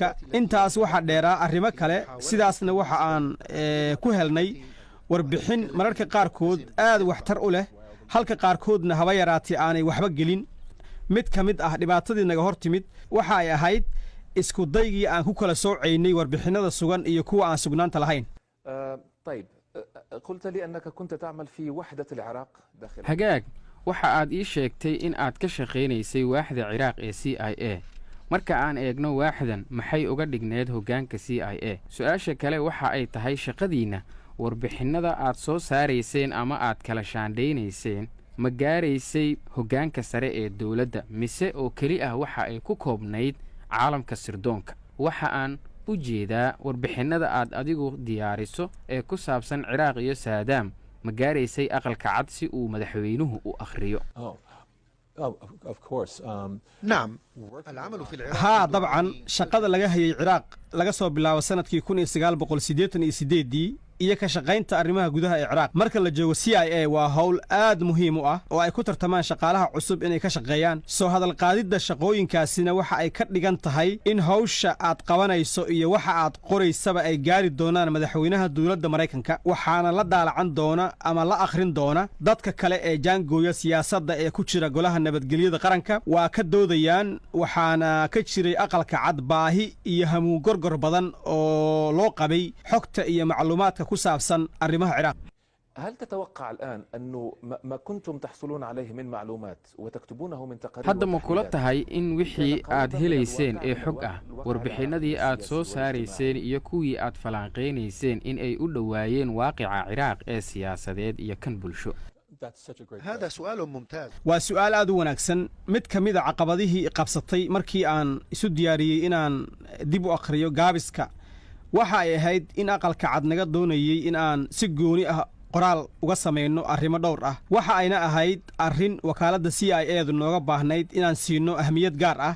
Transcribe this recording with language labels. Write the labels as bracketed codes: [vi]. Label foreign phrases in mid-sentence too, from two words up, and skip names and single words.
[so] intaas waxaa dheeraa arrimo kale, sidaasna waxa aan ku helnay warbixin mararka qaarkood aad waxtar u leh, halka qaarkoodna haba yaraatee aanay waxba gelin. mid ka mid ah dhibaatadii naga hor timid waxa ay ahayd isku daygii aan ku kala soocaynay warbixinnada sugan iyo kuwa aan sugnaanta lahayn. [ar] طيب قلت لي أنك كنت تعمل في وحدة العراق داخل [so] hagaag waxa aad ii sheegtay in aad ka shaqaynaysay waaxda Ciraaq ee CIA. marka aan eegno waaxdan maxay uga dhigneed hoggaanka CIA? su-aasha kale waxa ay tahay shaqadiinna warbixinnada aad soo saarayseen ama aad kala shaandhaynayseen ma gaaraysay hoggaanka sare ee dowladda, mise oo keli ah waxa ay ku koobnayd caalamka sirdoonka? waxa aan u jeedaa warbixinnada aad adigu diyaariso ee ku saabsan Ciraaq iyo saadaam ma gaaraysay aqalka cad si uu madaxweynuhu u akhriyo? [ar] نعم العمل في العراق [so] haa dabcan shaqada laga hayay Ciraaq laga soo bilaabo sannadkii 1988 iyo ka shaqaynta arrimaha gudaha ee Ciraaq marka la joogo CIA waa hawl aad muhiim u ah oo ay ku tartamaan shaqaalaha cusub inay ka shaqeeyaan. soo hadal qaadidda shaqooyinkaasina waxa ay ka dhigan tahay in hawsha aad qabanayso iyo waxa aad qoraysaba ay gaari doonaan madaxweynaha dowladda Mareykanka, waxaana la daalacan doona ama la akhrin doona dadka kale ee jaangooya siyaasadda ee ku jira golaha nabadgelyada qaranka. waa ka doodayaan, waxaana ka jiray aqalka cad baahi iyo hamuun gorgor badan oo loo qabay xogta iyo macluumaadka ku saabsan arrimaha Ciraaq. [ar] هل تتوقع الآن أنه ما كنتم تحصلون عليه من معلومات وتكتبونه من تقارير [so] hadda ma kula tahay in wixii aad helayseen ee xog ah, warbixinnadii aad soo saarayseen iyo kuwii aad falanqaynayseen in ay u dhowaayeen waaqica Ciraaq ee siyaasadeed iyo kan bulsho? [ar] هذا سؤال ممتاز. [so] waa su'aal aad u wanaagsan. mid ka mid a caqabadihii qabsatay markii aan isu diyaariyey inaan dib u akhriyo gaabiska waxa ay ahayd in aqalka cad naga doonayey in aan si gooni ah qoraal uga samayno arrimo dhowr ah. waxa ayna ahayd arrin wakaaladda CIA-du nooga baahnayd inaan siino ahmiyad gaar ah.